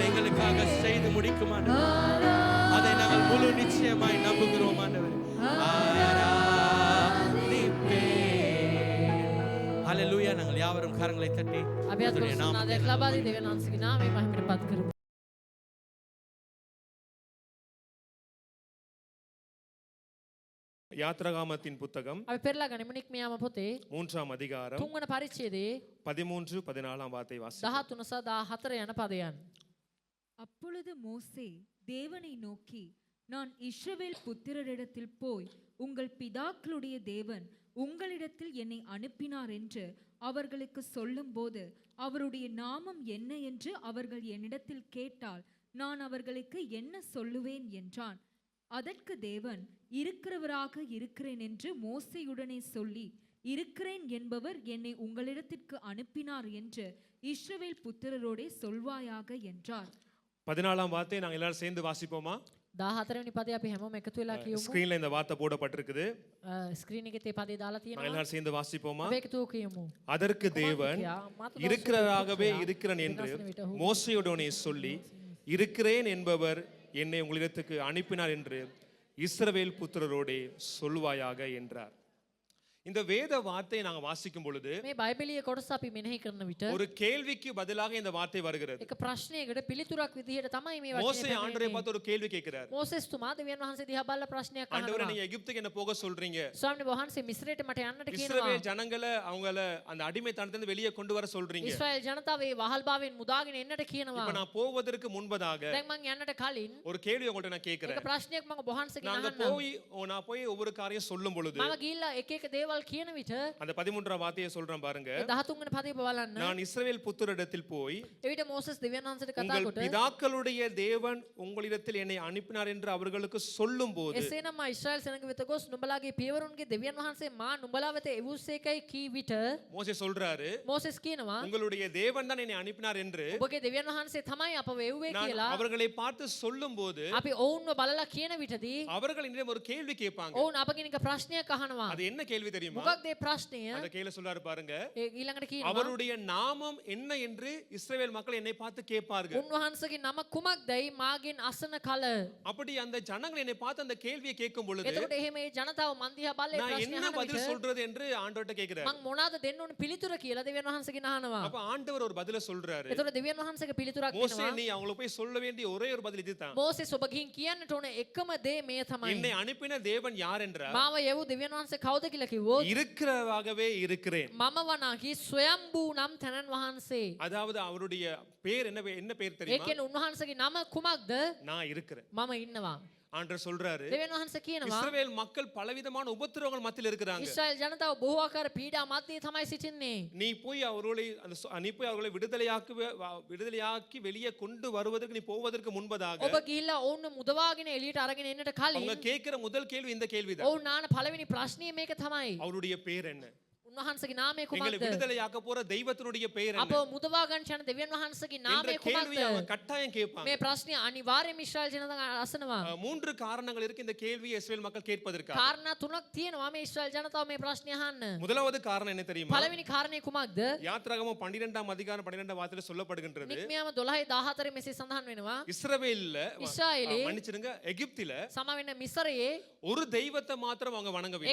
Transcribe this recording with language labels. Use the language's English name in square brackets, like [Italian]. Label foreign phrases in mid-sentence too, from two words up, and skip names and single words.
[Tamil] எங்களுக்காக செய்து முடிக்கும் ஆண்டவரே அதை நாங்கள் முழு நிச்சயமாய் நம்புகிறோம் ஆண்டவரே ஹalleluya நாங்கள் யாவரும் கரங்களை தட்டி [Sinhala] අපි අත් [Tamil] கர்த்தருடைய [Sinhala] කරන [Tamil] நாமத்தை [Sinhala] ආදරයක් ලබා දී දෙවියන් වහන්සේගේ නාමයෙන් මහිමයට පත් කරමු. [Tamil] யாத்ராகமத்தின் புத்தகம் [Sinhala] අපි පෙරලා ගනිමු නික්මියාම පොතේ [Tamil] 3ஆம் அதிகாரம் [Sinhala] 3 වන පරිච්ඡේදයේ [Tamil] 13 14ஆம் வார்த்தை வாசி [Sinhala] 13 සහ 14 යන පදයන්. [Tamil] அப்பொழுது மோசே தேவனை நோக்கி, நான் இஸ்ரவேல் புத்திரரிடத்தில் போய் உங்கள் பிதாக்களுடைய தேவன் உங்களிடத்தில் என்னை அனுப்பினார் என்று அவர்களுக்கு சொல்லும்போது அவருடைய நாமம் என்ன என்று அவர்கள் என்னிடத்தில் கேட்டால் நான் அவர்களுக்கு என்ன சொல்லுவேன் என்றான். அதற்கு தேவன், இருக்கிறவராக இருக்கிறேன் என்று மோசேயுடனே சொல்லி, இருக்கிறேன் என்பவர் என்னை உங்களிடத்திற்கு அனுப்பினார் என்று இஸ்ரவேல் புத்திரரோடே சொல்வாயாக என்றார். 14ஆம் வார்த்தை நாங்கள் எல்லாரும் சேர்ந்து வாசிப்போமா? [Sinhala] 14 වෙනි පදේ අපි හැමෝම එකතු වෙලා කියමු. [Tamil] ஸ்கிரீன்ல இந்த வார்த்தை போடப்பட்டிருக்குது. [Sinhala] ස්ක්‍රීන් එකේ තේ පදේ දාලා [Tamil] நாங்கள் [Sinhala] තියෙනවා. [Tamil] எல்லாரும் சேர்ந்து வாசிப்போமா? [Sinhala] අපි එකතු කියමු. [Tamil] அதற்கு தேவன் இருக்கிறவராகவே இருக்கிறேன் என்று மோசேயுடனே சொல்லி இருக்கிறேன் என்பவர் என்னை உங்களிடத்துக்கு அனுப்பினார் என்று இஸ்ரவேல் புத்திரரோடே சொல்வாயாக என்றார். இந்த வேத வார்த்தையை நாங்கள் வாசிக்கும் பொழுது [Sinhala] මේ බයිබලීය කොටස අපි මෙනෙහි කරන විට [Tamil] ஒரு கேள்விக்கு பதிலாக இந்த வார்த்தை வருகிறது. [Sinhala] එක ප්‍රශ්නයකට පිළිතුරක් විදිහට තමයි මේ [Tamil] மோசே [Sinhala] වචනේ [Tamil] ஆண்டவரை [Sinhala] පැමිණෙන්නේ. [Tamil] பார்த்து ஒரு கேள்வி கேட்கிறார். [Sinhala] මෝසෙස් තුමා දෙවියන් වහන්සේ දිහා බලලා ප්‍රශ්නයක් [Tamil] ஆண்டவரே [Sinhala] අහනවා. [Tamil] நீங்க எகிப்துக்கு என்ன போக சொல்றீங்க? [Sinhala] ස්වාමීන් වහන්සේ මිස්රයට මට යන්නට කියනවා. [Tamil] இஸ்ரவேல் ஜனங்களை அவங்கள அந்த அடிமைத்தனத்திலிருந்து வெளியே கொண்டு வர சொல்றீங்க. [Sinhala] ඉස්රායෙල් ජනතාව මේ වහල්භාවයෙන් මුදාගෙන එන්නට කියනවා. [Tamil] இப்ப நான் போவதற்கு முன்பதாக [Sinhala] දැන් මං යන්නට කලින් [Tamil] ஒரு கேள்வி உங்கள்ட்ட நான் கேட்கிறேன். [Sinhala] එක ප්‍රශ්නයක් මම ඔබ වහන්සේගෙන් [Tamil] நாங்க [Sinhala] අහන්නම්. [Tamil] நான் போய் ஒவ்வொரு காரியம் சொல்லும் பொழுது [Sinhala] මම ගිහිල්ලා එක එක දේවල් කියන විට [Tamil] அந்த 13ஆம் வார்த்தையை சொல்றேன் பாருங்க. [Sinhala] 13 වෙනි පදේ බලන්න. [Tamil] நான் இஸ்ரவேல் புத்திரரிடத்தில் போய் [Sinhala] එවිට මෝසස් දෙවියන් වහන්සේට කතා [Tamil] உங்கள் [Sinhala] කොට [Tamil] பிதாக்களுடைய தேவன் உங்களிடத்தில் என்னை அனுப்பினார் என்று அவர்களுக்கு சொல்லும்போது [Sinhala] එසේනම් මා ඉස්රායෙල් සෙනඟ වෙත ගොස් නුඹලාගේ පියවරුන්ගේ දෙවියන් වහන්සේ මා නුඹලා වෙත එවුස්සේකයි කී විට [Tamil] மோசே சொல்றாரு [Sinhala] මෝසස් කියනවා [Tamil] உங்களுடைய தேவன் தான் என்னை அனுப்பினார் என்று [Sinhala] ඔබගේ දෙවියන් වහන්සේ තමයි අපව එව්වේ [Tamil] நான் [Sinhala] කියලා [Tamil] அவர்களை பார்த்து சொல்லும்போது [Sinhala] අපි ඔවුන්ව බලලා කියන විටදී [Tamil] அவர்கள் என்னிடம் ஒரு கேள்வி கேட்பாங்க. [Sinhala] ඔවුන් අපගෙන් එක ප්‍රශ්නයක් අහනවා. [Tamil] அது என்ன கேள்வி தெரியுமா? [Sinhala] මොකක්ද ඒ ප්‍රශ්නය? [Tamil] அந்த கேள்வி சொல்றாரு பாருங்க. [Sinhala] ඊළඟට කියනවා [Tamil] அவருடைய நாமம் என்ன என்று இஸ்ரவேல் மக்கள் என்னை பார்த்து கேட்பார்கள். [Sinhala] උන්වහන්සේගේ නම කුමක්දයි මාගෙන් අසන කල. [Tamil] அப்படி அந்த ஜனங்கள் என்னை பார்த்து அந்த கேள்வியை கேட்கும் பொழுது [Sinhala] එතකොට එහෙම මේ ජනතාව මන් දිහා බලලා ඒ [Tamil] நான் [Sinhala] ප්‍රශ්නේ [Tamil] என்ன [Sinhala] අහන [Tamil] பதில் [Sinhala] විට [Tamil] சொல்றது என்று ஆண்டவர்ட்ட கேக்குறாரு. [Sinhala] මං මොනවාද දෙන්න ඕන පිළිතුර කියලා දෙවියන් වහන්සේගෙන් අහනවා. [Tamil] அப்ப ஆண்டவர் ஒரு பதில சொல்றாரு. [Sinhala] එතකොට දෙවියන් වහන්සේගේ පිළිතුරක් [Tamil] மோசே [Sinhala] දෙනවා. [Tamil] நீ அவங்களுக்கு போய் சொல்ல வேண்டிய ஒரே ஒரு பதில் இதுதான். [Sinhala] මෝසෙස් ඔබ ගිහින් කියන්නට ඕන එකම දේ මේ තමයි. [Tamil] என்னை அனுப்பின தேவன் யார் என்றார்? [Sinhala] මාව යවූ දෙවියන් වහන්සේ කවුද කියලා කිව්වොත් [Tamil] இருக்கிறவாகவே இருக்கிறேன். [Sinhala] මම වනාහි ස්වයම්බූ නම් තනන් වහන්සේ. [Tamil] அதாவது அவருடைய பேர் என்ன பேர் [Sinhala] ඒ [Tamil] தெரியுமா? [Sinhala] කියන්නේ උන්වහන්සේගේ නම කුමක්ද? [Tamil] நான் இருக்கிறேன். [Sinhala] මම ඉන්නවා. [Tamil] ஆண்டவர் சொல்றாரு. [Sinhala] දෙවියන් වහන්සේ කියනවා [Tamil] இஸ்ரவேல் மக்கள் பலவிதமான உபத்திரவங்கள் மத்தியில் இருக்கிறாங்க. [Sinhala] ඉස්රායෙල් ජනතාව බොහෝ ආකාර පීඩා මැද්දේ තමයි සිටින්නේ. [Tamil] நீ போய் அவர்களை விடுதலையாக்கி வெளியே கொண்டு வருவதற்கு நீ போவதற்கு முன்பதாக [Sinhala] ඔබ ගිහිල්ලා ඔවුන් මුදවාගෙන එළියට අරගෙන එන්නට [Tamil] அவங்க [Sinhala] කලින් [Tamil] கேட்கிற முதல் கேள்வி இந்த கேள்விதான். [Sinhala] ඔවුන් නාන පළවෙනි ප්‍රශ්නේ මේක තමයි. [Tamil] அவருடைய பேர் என்ன? [Sinhala] උන්වහන්සේගේ නාමය [Tamil] எங்களை [Sinhala] කුමක්ද? [Tamil] விடுதலையாக்க போற தெய்வத்தினுடைய பெயர் என்ன? [Sinhala] අපව මුදවා ගන්න යන දෙවියන් වහන්සේගේ [Tamil] என்ற [Sinhala] නාමය [Tamil] கேள்வியை அவங்க [Sinhala] කුමක්ද? [Tamil] கட்டாயம் கேட்பாங்க. [Sinhala] මේ ප්‍රශ්නේ අනිවාර්යයෙන්ම ඉස්රායෙල් ජනතාව අසනවා. [Tamil] 3 காரணங்கள் இருக்கு இந்த கேள்வியை இஸ்ரவேல் மக்கள் கேட்பதற்காக. [Sinhala] කාරණා තුනක් තියෙනවා මේ ඉස්රායෙල් ජනතාව මේ ප්‍රශ්නේ අහන්න. [Tamil] முதலாவது காரணம் என்ன தெரியுமா? [Sinhala] පළවෙනි කාරණේ කුමක්ද? [Tamil] யாத்திராகமம் 12ஆம் அதிகாரம் 12ஆம் வார்த்தையில சொல்லப்படுகின்றது. [Sinhala] නික්මියාම 12:14 මෙසේ සඳහන් වෙනවා. [Tamil] இஸ்ரவேல்ல [Sinhala] ඉස්රායෙලේ [Tamil] மன்னிச்சிடுங்க எகிப்தில [Sinhala] සම වෙන මිසරයේ [Tamil] ஒரு தெய்வத்தை மாத்திரம் அவங்க வணங்கவில்லை.